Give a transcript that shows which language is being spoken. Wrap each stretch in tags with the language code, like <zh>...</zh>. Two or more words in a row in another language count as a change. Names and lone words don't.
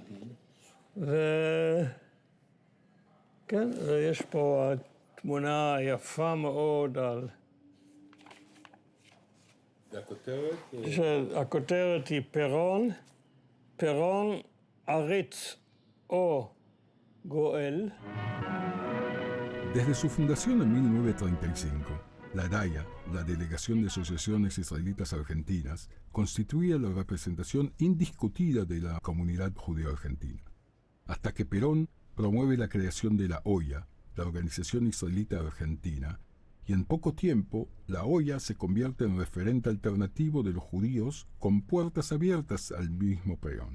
<he>וכן, ויש פה תמונה יפה מאוד על... הכותרת היא פירון עריץ או גואל.</he> <es>Desde su fundación en 1935, la DAIA, la Delegación de Asociaciones Israelitas Argentinas, constituía la representación indiscutida de la comunidad judeo-argentina. Hasta que Perón promueve la creación de la OIA, la Organización Israelita Argentina, y en poco tiempo la OIA se convierte en referente alternativo de los judíos con puertas abiertas al mismo Perón.</es>